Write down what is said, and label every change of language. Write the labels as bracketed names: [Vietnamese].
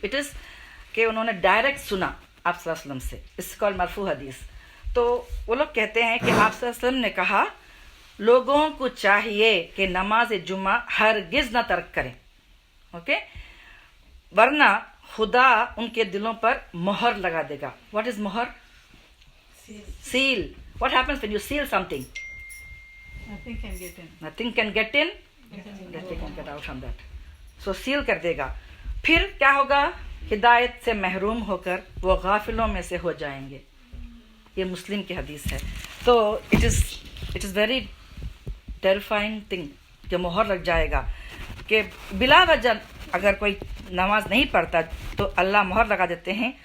[English] it is [Hindi] कि उन्होंने direct सुना आप सल्लल्लाहु अलैहि वसल्लम से, [English] It's called मरफू हदीस। [Hindi] तो वो लोग कहते हैं कि आप सल्लल्लाहु अलैहि वसल्लम ने कहा, लोगों को चाहिए कि नमाज जुम्मा हरगिज़ ना तर्क करें, ओके, वरना खुदा उनके दिलों पर मोहर लगा देगा। [English] What is मोहर? Seal. What happens when you seal something? nothing can get in. Nothing can get in. Nothing can get out from that. So seal [Hindi] कर देगा। फिर क्या होगा? हिदायत से महरूम होकर वो गाफिलों में से हो जाएंगे। ये मुस्लिम की हदीस है। तो [English] it is very terrifying thing [Hindi] कि मोहर लग जाएगा, कि बिला वजह अगर कोई नमाज नहीं पढ़ता तो अल्लाह मोहर लगा देते हैं।